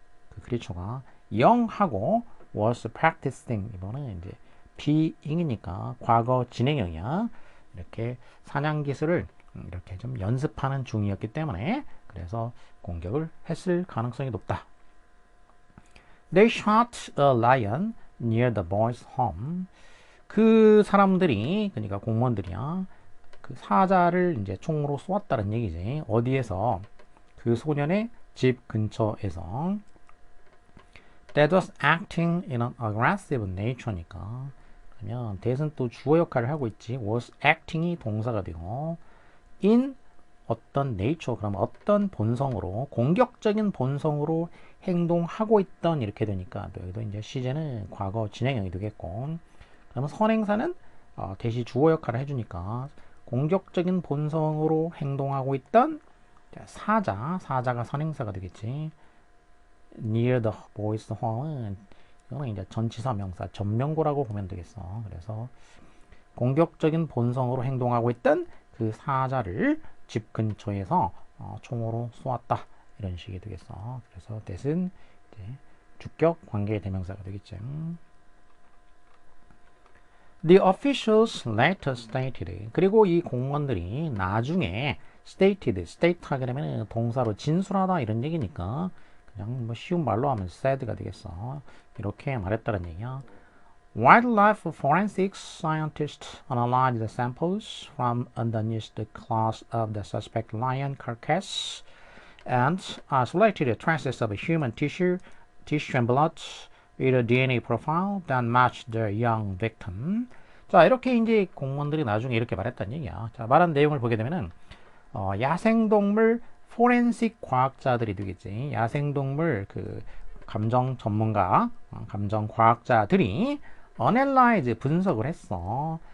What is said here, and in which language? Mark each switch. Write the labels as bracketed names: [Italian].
[Korean] 그 크리처가 young하고 [English] was practicing [Korean] 이거는 이제 being이니까 과거 진행형이야. 이렇게 사냥 기술을 이렇게 좀 연습하는 중이었기 때문에 그래서 공격을 했을 가능성이 높다. [English] They shot a lion near the boy's home. [Korean] 그 사람들이, 그러니까 공무원들이야, 그 사자를 이제 총으로 쏘았다는 얘기지. 어디에서? 그 소년의 집 근처에서. [English] That was acting in an aggressive nature니까. [Korean] 그러면 that은 또 주어 역할을 하고 있지. [English] was acting [Korean] 이 동사가 되고 in 어떤 nature, 그러면 어떤 본성으로, 공격적인 본성으로 행동하고 있던 이렇게 되니까 또 여기도 이제 시제는 과거 진행형이 되겠고, 그러면 선행사는 대시 주어 역할을 해주니까 공격적인 본성으로 행동하고 있던 사자가 선행사가 되겠지. [English] near the boy's home [Korean] 은 이거는 이제 전치사 명사 전명고라고 보면 되겠어. 그래서 공격적인 본성으로 행동하고 있던 그 사자를 집 근처에서 총으로 쏘았다. 이런 식이 되겠어. 그래서 that은 이제 주격 관계 대명사가 되겠죠. [English] The officials later stated. [Korean] 그리고 이 공무원들이 나중에 state 하게 되면 동사로 진술하다 이런 얘기니까 그냥 뭐 쉬운 말로 하면 said가 되겠어. 이렇게 말했다는 얘기야. [English] Wildlife forensics scientists analyzed the samples from underneath the claws of the suspect lion carcass and selected traces of human tissue and blood with a DNA profile that matched the young victim. [Korean] 자, 이렇게 이제 공무원들이 나중에 이렇게 말했다는 얘기야. 자, 말한 내용을 보게 되면은 야생동물 포렌식 과학자들이 되겠지. 야생동물 그 감정 전문가, 감정 과학자들이 어널라이즈 분석을 했어.